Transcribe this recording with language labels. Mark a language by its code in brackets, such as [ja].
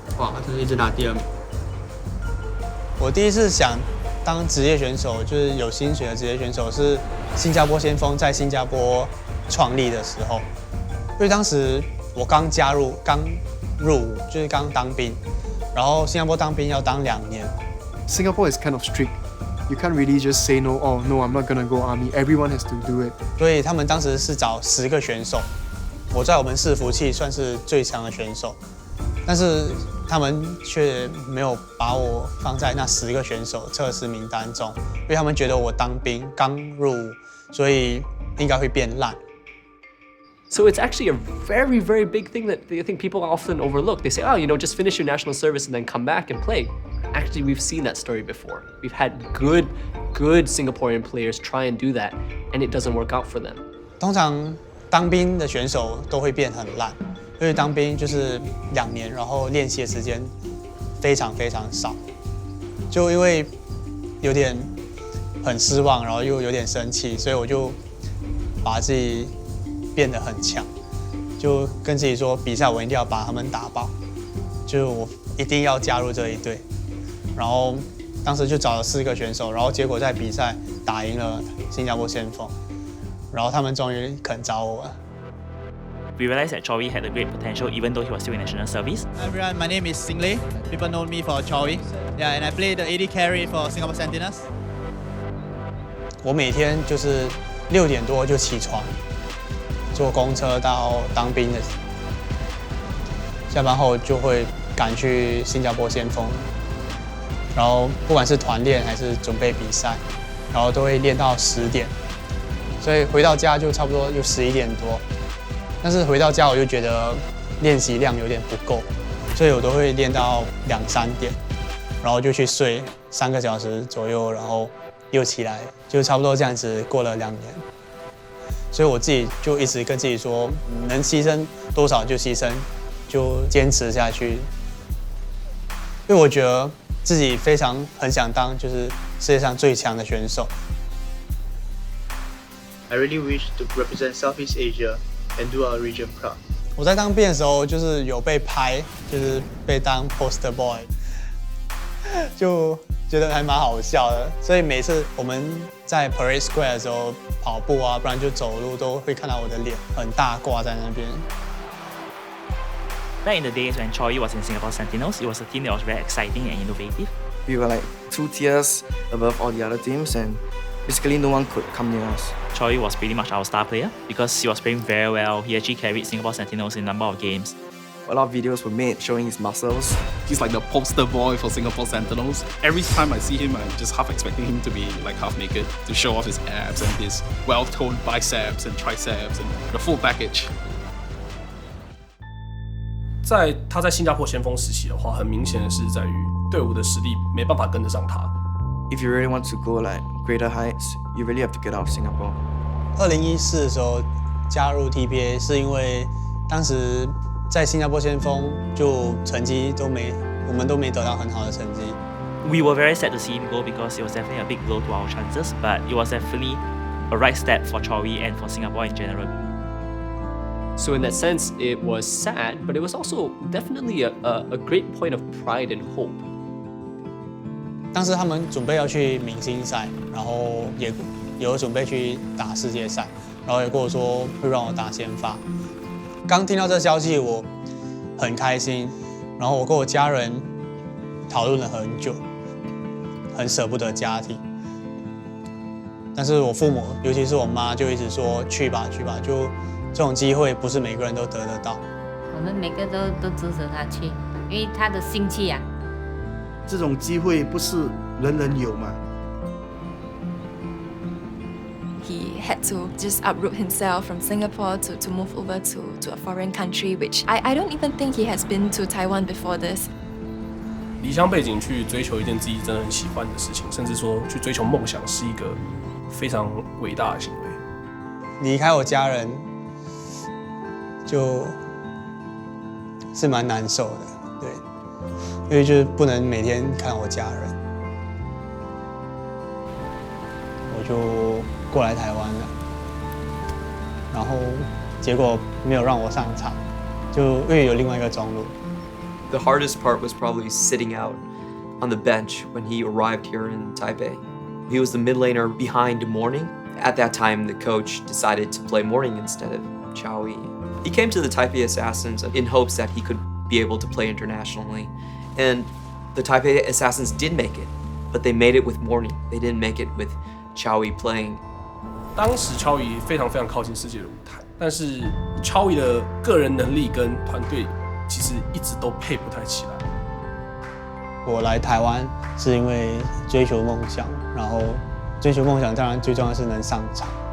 [zh] 哇，他就是一直拿第2名。我第一次想当职业选手，就是有薪水的职业选手，是新加坡先锋在新加坡创立的时候。因为当时我刚入伍，就是刚当兵，然后新加坡当兵要当2年。 [en] Singapore is kind of strict. You can't really just say no. Oh no, I'm not gonna go army. Everyone has to do it. [zh] 所以他们当时是找10个选手，我在我们伺服器算是最强的选手，但是他们却没有把我放在那10个选手测试名单中，因为他们觉得我当兵刚入伍，所以应该会变烂。 [en] So it's actually a very, very big thing that I think people often overlook. They say, oh, just finish your national service and then come back and play. Actually, we've seen that story before. We've had good Singaporean players try and do that, and it doesn't work out for them. [zh] 通常当兵的选手都会变很烂，因为当兵就是2年，然后练习的时间非常非常少。就因为有点很失望，然后又有点生气，所以我就把自己变得很强，就跟自己说，比赛我一定要把他们打爆，就是我一定要加入这一队。然后当时就找了4个选手，然后结果在比赛打赢了新加坡先锋，然后他们终于肯找我了。 [en] We realized that Chawy had a great potential even though he was still in national service. Hi everyone, my name is Singlei. People know me for Chawy. Yeah, and I play the AD carry for Singapore Sentinels. [zh] 我每天就是6点多就起床，坐公车到当兵的，下班后就会赶去新加坡先锋，然后不管是团练还是准备比赛，然后都会练到10点，所以回到家就差不多就11点多。但是回到家我就觉得练习量有点不够，所以我都会练到2、3点，然后就去睡3个小时左右，然后又起来，就差不多这样子过了2年。所以我自己就一直跟自己说，能牺牲多少就牺牲，就坚持下去。因为我觉得自己很想当就是世界上最强的选手。 [en] I really wish to represent Southeast Asia and do our region proud. [zh] 我在当兵的时候就是有被拍，就是被当 [en] poster boy， [zh] 就觉得还蛮好笑的。所以每次我们在 Parade Square 的时候跑步啊，不然就走路，都会看到我的脸很大挂在那边。 [en] Back in the days when Chawy was in Singapore Sentinels, it was a team that was very exciting and innovative. We were like 2 2 tiers above all the other teams, and basically no one could come near us. Chawy was pretty much our star player because he was playing very well. He actually carried Singapore Sentinels in a number of games. A lot of videos were made showing his muscles. He's like the poster boy for Singapore Sentinels. Every time I see him, I'm just half expecting him to be like half naked to show off his abs and his well-toned biceps and triceps and the full package. [zh] 他在新加坡先锋时期的话，很明显的是在于队伍的实力没办法跟得上他。 [en] If you really want to go like greater heights, you really have to get out of Singapore. [zh] 2014的时候加入 TPA 是因为当时在新加坡先锋就成绩我们都没得到很好的成绩。 [en] We were very sad to see him go because it was definitely a big blow to our chances, but it was definitely a right step for Chawy and for Singapore in general. So in that sense, it was sad, but it was also definitely a great point of pride and hope. [zh] 当时他们准备要去明星赛，然后也有准备去打世界赛，然后也跟我说会让我打先发。刚听到这消息，我很开心，然后我跟我家人讨论了很久，很舍不得家庭。但是我父母，尤其是我妈，就一直说去吧去吧，就这种机会不是每个人都得得到。我们每个都支持他去，因为他的心气啊。这种机会不是人人有嘛。 [en] He had to just uproot himself from Singapore to move over to a foreign country, which I don't even think he has been to Taiwan before this. [zh] 离乡背景去追求一件自己真的很喜欢的事情，甚至说去追求梦想，是一个非常伟大的行为。离开我家人，就是蛮难受的，对，因为就是不能每天看我家人，我就过来台湾了，然后结果没有让我上场，就因为有另外一个中路。 [en] The hardest part was probably sitting out on the bench when he arrived here in Taipei. He was the mid laner behind Morning. At that time, the coach decided to play Morning instead of Chawy. He came to the Taipei Assassins in hopes that he could be able to play internationally. And the Taipei Assassins did make it, but they made it with Morning. They didn't make it with Chawy playing. [zh] 当时Chawy非常非常靠近世界的舞台，但是Chawy的个人能力跟团队其实一直都配不太起来。我来台湾是因为追求梦想，然后追求梦想当然最重要是能上场。